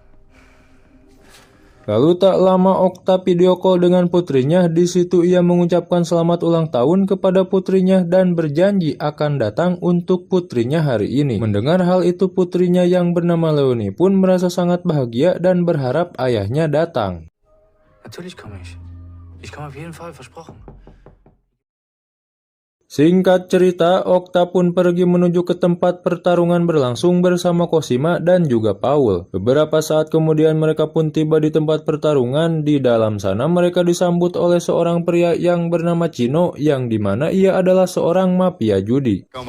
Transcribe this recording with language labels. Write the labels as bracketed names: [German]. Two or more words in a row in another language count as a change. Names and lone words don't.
[Indonesian] Lalu tak lama Okta video call dengan putrinya. Di situ ia mengucapkan selamat ulang tahun kepada putrinya dan berjanji akan datang untuk putrinya hari ini. Mendengar hal itu, putrinya yang bernama Leoni pun merasa sangat bahagia dan berharap ayahnya datang. [German] Natürlich komme ich. Ich komme auf jeden Fall, versprochen. [Indonesian] Singkat cerita, Okta pun pergi menuju ke tempat pertarungan berlangsung bersama Cosima dan juga Paul. Beberapa saat kemudian mereka pun tiba di tempat pertarungan. Di dalam sana mereka disambut oleh seorang pria yang bernama Chino, yang dimana ia adalah seorang mafia judi.